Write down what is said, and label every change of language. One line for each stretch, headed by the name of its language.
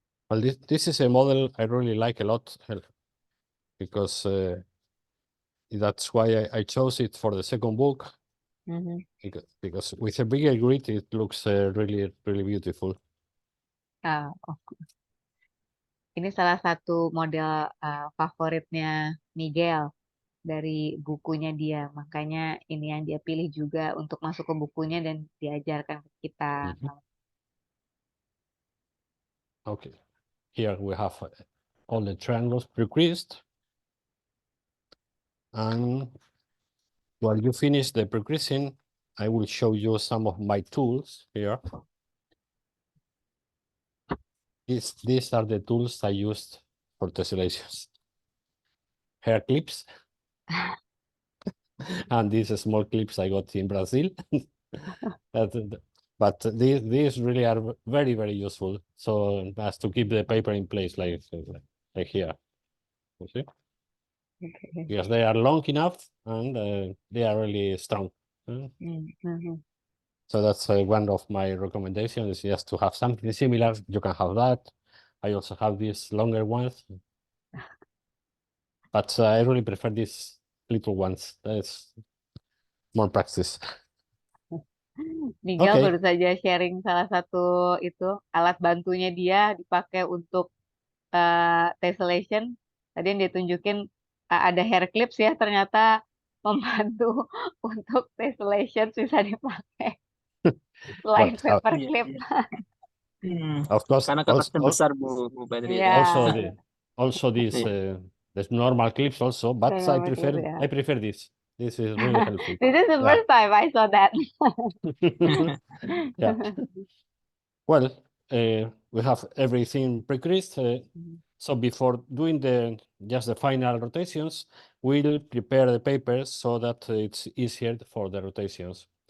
English: Well, this is a model I really like a lot because that's why I chose it for the second book. Because with a bigger grid, it looks really, really beautiful.
Indonesian: Ini salah satu model favoritnya Miguel dari bukunya dia. Makanya ini yang dia pilih juga untuk masuk ke bukunya dan diajarkan ke kita.
English: Okay, here we have all the triangles pre-creased. And while you finish the pre-creasing, I will show you some of my tools here. These are the tools I used for tessellations. Hair clips. And these small clips I got in Brazil. But these really are very, very useful. So as to keep the paper in place like here. You see? Okay. Because they are long enough and they are really strong. So that's one of my recommendations, is just to have something similar. You can have that. I also have these longer ones. But I really prefer these little ones. That's more practice.
Indonesian: Miguel baru saja sharing salah satu itu alat bantunya dia dipakai untuk tessellation. Tadi yang ditunjukin ada hair clips ya, ternyata membantu untuk tessellation bisa dipakai selain paper clip.
English: Of course,
Indonesian: karena kertasnya besar Bu Badri.
English: also these there's normal clips also, but I prefer this. This is really helpful. This is the first time I saw that. Yeah. Well, we have everything pre-creased. So before doing just the final rotations, we'll prepare the paper so that it's easier for the rotations.